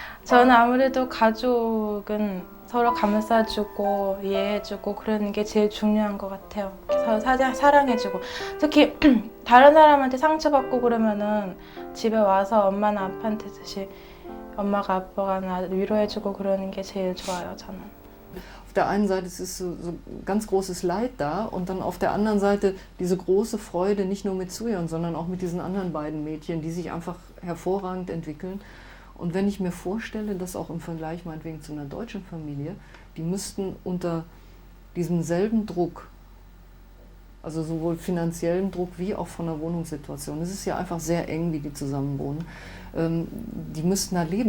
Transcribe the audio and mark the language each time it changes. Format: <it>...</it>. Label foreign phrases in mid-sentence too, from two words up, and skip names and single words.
<ko>저는 아무래도 가족은 서로 감싸주고 이해해주고 그러는 게 제일 중요한 것 같아요. 서로 사랑해주고 특히 다른 사람한테 상처받고 그러면은 집에 와서 엄마나 아빠한테 듯이 엄마가 아빠가 나 위로해주고 그러는 게 제일 좋아요, 저는.</ko> <de>Auf der einen Seite ist so ganz großes Leid da und dann auf der anderen Seite diese große Freude, nicht nur mit Suyeon, sondern auch mit diesen anderen beiden Mädchen, die sich einfach hervorragend entwickeln. Und wenn ich mir vorstelle, dass auch im Vergleich meinetwegen zu einer deutschen Familie, die müssten unter diesem selben Druck, also sowohl finanziellen Druck wie auch von der Wohnungssituation, es ist ja einfach sehr eng, wie die zusammen wohnen, die müssten da leben.</de>